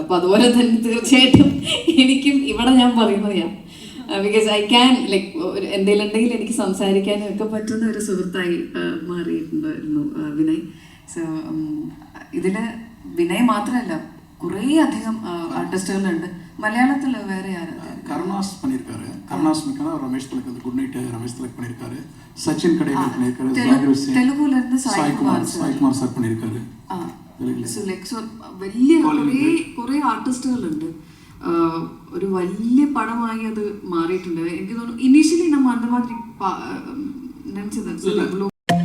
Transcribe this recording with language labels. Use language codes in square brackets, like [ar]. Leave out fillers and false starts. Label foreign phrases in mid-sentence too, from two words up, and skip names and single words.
[ml] അപ്പോൾ അതുപോലെ തന്നെ തീർച്ചയായിട്ടും എനിക്കും ഇവിടെ ഞാൻ പറയുന്നത് [en] because I can like [ml] എന്തെങ്കിലും ഉണ്ടെങ്കിൽ എനിക്ക് സംസാരിക്കാനും ഒക്കെ പറ്റുന്ന ഒരു സുഹൃത്തായി മാറിയിട്ടുണ്ടായിരുന്നു വിനയ്. സോ ഇതിൽ വിനയ് മാത്രമല്ല കുറേ അധികം ആർട്ടിസ്റ്റുകളുണ്ട്. മലയാളത്തിൽ വേറെ ആരാ? [ta] கருணாஸ் பண்ணியிருக்காரு. கருணாஸ் மிக்கனா ரமேஷ் திலக் வந்து குட் நைட் ரமேஷ் திலக் பண்ணியிருக்காரு. சச்சின் கடைகள் பண்ணியிருக்காரு. தெலுங்குல இருந்து சாய்குமார் சார் பண்ணியிருக்காரு. [ml] വലിയ കുറേ ആർട്ടിസ്റ്റുകളുണ്ട്. ഒരു വലിയ പടമായി അത് മാറിയിട്ടുണ്ട്. എനിക്ക് തോന്നുന്നു ഇനീഷ്യലി നമ്മൾ അന്തമാതിരി